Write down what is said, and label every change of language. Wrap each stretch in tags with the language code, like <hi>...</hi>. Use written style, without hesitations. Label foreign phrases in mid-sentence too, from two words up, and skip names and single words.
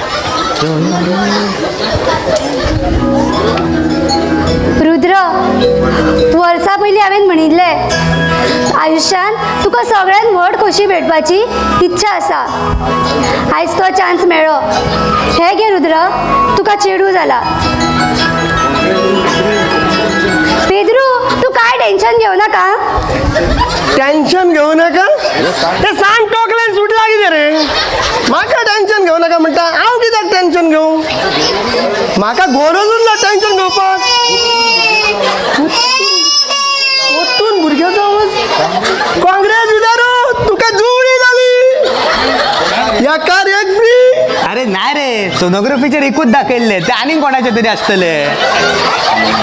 <kok>रुद्र, वर्सां पयलीं हांवें म्हणिल्लें आयुश्यान तुका सगळ्यात व्हड खोशी भेटपाची इच्छा आसा. आयज तो चान्स मेळ्ळो. हे घे रुद्र, तुका चेडू जाला. पेद्रू, तू काय टेन्शन घेऊ नाका.</kok> <mr>टेन्शन घेऊ नका.</mr> <kok>ते सांग टोकल्यान सुटला कितें रे. म्हाका टेन्शन घेऊ नका म्हणटा. हांव कित्याक टेन्शन घेऊ. म्हाका गरजूच ना टेन्शन घेवपाक. ओतून भुरग्याचो आवाज. काँग्रेस विचारू तुका जुळी जाली. एकार एक फ्री. अरे नाही रे सोनोग्राफीचेर एकूच दाखयल्ले. ते आनीक कोणाचे तरी आसतले.</kok>